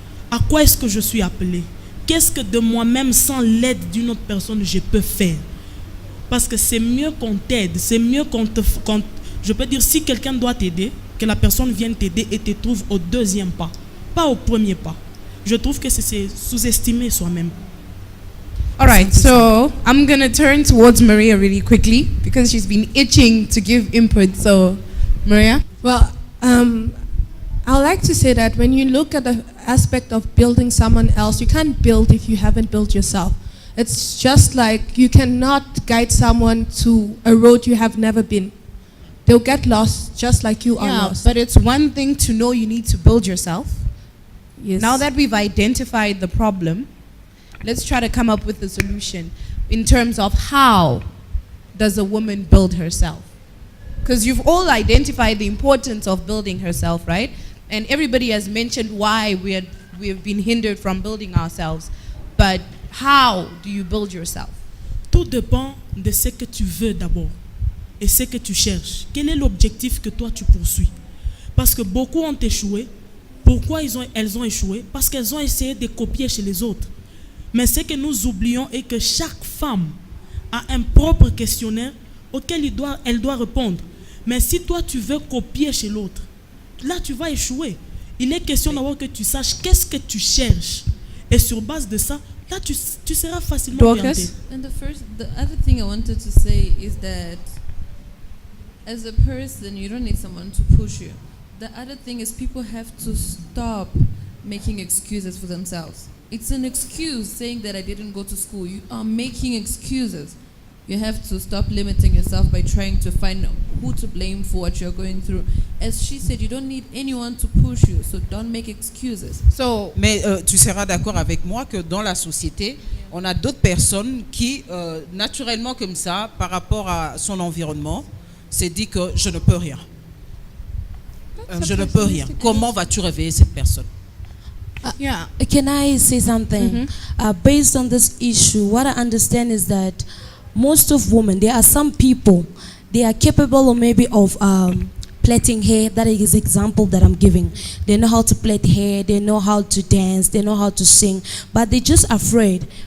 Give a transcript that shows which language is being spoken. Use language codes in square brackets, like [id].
[fr] À quoi est-ce que je suis appelé? Qu'est-ce que de moi-même, sans l'aide d'une autre personne, je peux faire? Parce que c'est mieux qu'on t'aide, c'est mieux je peux dire, si quelqu'un doit t'aider, que la personne vienne t'aider et te trouve au deuxième pas, pas au premier pas. Je trouve que c'est sous-estimer soi-même. [en] All right, so I'm going to turn towards Maria really quickly because she's been itching to give input. So, Maria? Well, I like to say that when you look at the aspect of building someone else, you can't build if you haven't built yourself. It's just like you cannot guide someone to a road you have never been. They'll get lost just like you are lost. But it's one thing to know you need to build yourself. Yes. Now that we've identified the problem, let's try to come up with a solution in terms of how does a woman build herself? Because you've all identified the importance of building herself, right? And everybody has mentioned why we have been hindered from building ourselves. But how do you build yourself? [fr] Tout dépend de ce que tu veux d'abord. et ce que tu cherches? Quel est l'objectif que toi tu poursuis? Parce que beaucoup ont échoué. Pourquoi elles ont échoué? Parce qu'elles ont essayé de copier chez les autres. Mais ce que nous oublions est que chaque femme a un propre questionnaire auquel elle doit répondre. Mais si toi tu veux copier chez l'autre, là tu vas échouer. Il est question d'abord que tu saches qu'est-ce que tu cherches. Et sur base de ça, là tu seras facilement orienté. [en] And the other thing I wanted to say is that as a person, you don't need someone to push you. The other thing is people have to stop making excuses for themselves. It's an excuse saying that I didn't go to school. You are making excuses. You have to stop limiting yourself by trying to find who to blame for what you're going through. As she said, you don't need anyone to push you, so don't make excuses. [fr] Mais tu seras d'accord avec moi que dans la société, on a d'autres personnes qui, naturellement comme ça, par rapport à son environnement, s'est dit que je ne peux rien. Je ne peux rien. Comment vas-tu réveiller cette personne? [en] Yeah. Can I say something? Based on this issue, what I understand is that most of women, there are some people, they are capable of maybe of plaiting hair. That is the example that I'm giving. They know how to plait hair, they know how to dance, they know how to sing, but they're just afraid.